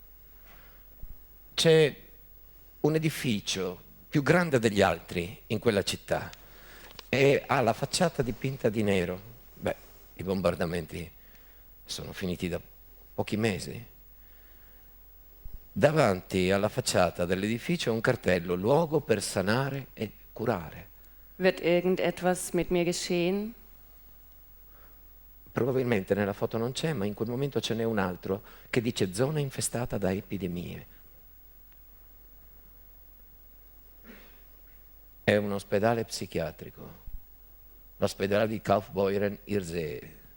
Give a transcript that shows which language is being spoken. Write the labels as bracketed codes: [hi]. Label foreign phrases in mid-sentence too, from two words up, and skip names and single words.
[it] C'è un edificio più grande degli altri in quella città e ha la facciata dipinta di nero. Beh, i bombardamenti sono finiti da pochi mesi. Davanti alla facciata dell'edificio un cartello: luogo per sanare e curare. [de] Wird irgendetwas mit mir geschehen? [it] Probabilmente nella foto non c'è, ma in quel momento ce n'è un altro che dice zona infestata da epidemie. È un ospedale psichiatrico, l'ospedale di Kaufbeuren-Irsee.